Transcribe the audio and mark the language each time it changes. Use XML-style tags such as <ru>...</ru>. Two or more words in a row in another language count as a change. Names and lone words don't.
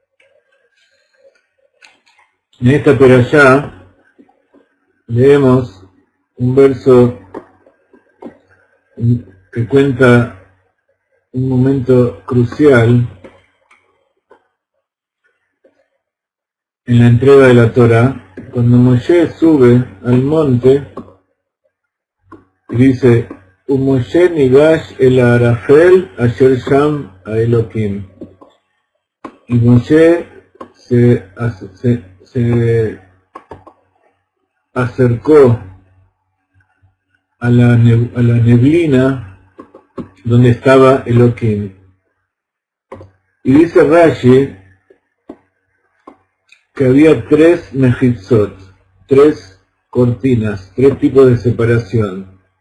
<es>En esta perashá leemos un verso que cuenta un momento crucial en la entrega de la Torah, cuando Moshe sube al monte y dice:</es> <he>משה נגש אל הערפל אשר שם האלהים.</he> <es>Y Moshe se acercó a la neblina donde estaba Elohim. Y dice Rashi que había 3 mejitzot, 3 cortinas, 3 tipos de separación.</es>